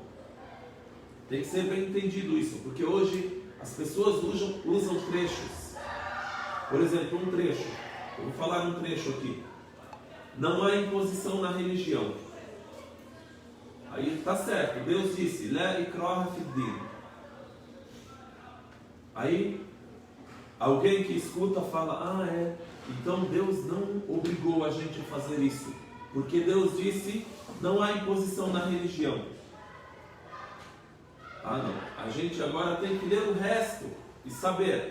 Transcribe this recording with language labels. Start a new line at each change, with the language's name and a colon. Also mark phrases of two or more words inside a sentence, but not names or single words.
Portuguese: Tem que ser bem entendido isso, porque hoje as pessoas usam trechos. Por exemplo, um trecho. Eu vou falar um trecho aqui. Não há imposição na religião. Aí está certo. Deus disse,
Arabic: لا إكراه في الدين.
Portuguese: Aí alguém que escuta fala, então Deus não obrigou a gente a fazer isso. Porque Deus disse, não há imposição na religião. Não. A gente agora tem que ler o resto e saber.